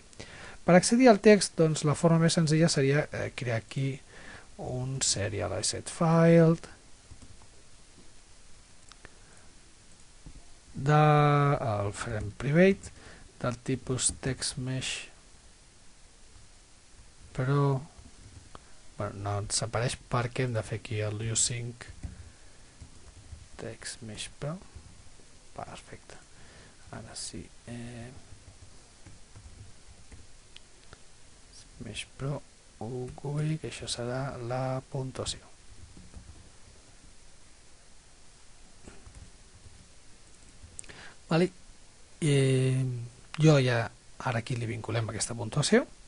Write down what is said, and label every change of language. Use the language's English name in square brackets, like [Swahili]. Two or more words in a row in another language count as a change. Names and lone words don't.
[Catalan] Per accedir al text, doncs, la forma més senzilla seria crear aquí un [English] serialized file [Catalan] el farem private del tipus [English] text mesh, [Catalan] però no ens apareix perquè hem de fer aquí el [English] using text mesh pro. [Catalan] Perfecte, ara sí, [English] mesh pro UGUI, [Catalan] que això serà la puntuació. Jo ja ara aquí li vinculem aquesta puntuació.